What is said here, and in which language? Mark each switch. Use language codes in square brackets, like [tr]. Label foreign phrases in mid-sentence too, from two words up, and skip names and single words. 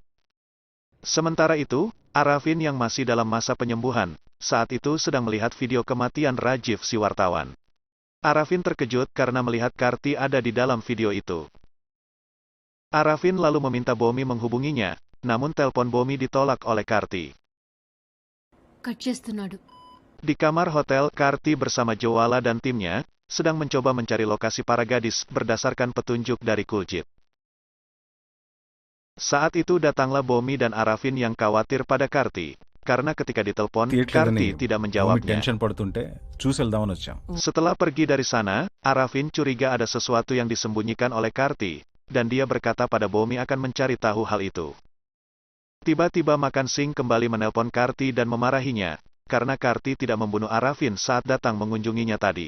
[id] Sementara itu, Arafin yang masih dalam masa penyembuhan, saat itu sedang melihat video kematian Rajiv si wartawan. Arafin terkejut karena melihat Karti ada di dalam video itu. Arafin lalu meminta Bomi menghubunginya, namun telepon Bomi ditolak oleh Karti. [te] కట్ చేస్తున్నాడు. [id] Di kamar hotel, Karti bersama Jwala dan timnya, sedang mencoba mencari lokasi para gadis berdasarkan petunjuk dari Kuljit. Saat itu datanglah Bomi dan Arafin yang khawatir pada Karti, karena ketika ditelepon, Karti tidak menjawabnya. [te] టెన్షన్ పడుతుంటే చూసి వెళ్దామని వచ్చాం. [id] Setelah pergi dari sana, Arafin curiga ada sesuatu yang disembunyikan oleh Karti, dan dia berkata pada Bomi akan mencari tahu hal itu. Tiba-tiba Makan Singh kembali menelpon Karti dan memarahinya, karena Karti tidak membunuh Arafin saat datang mengunjunginya tadi.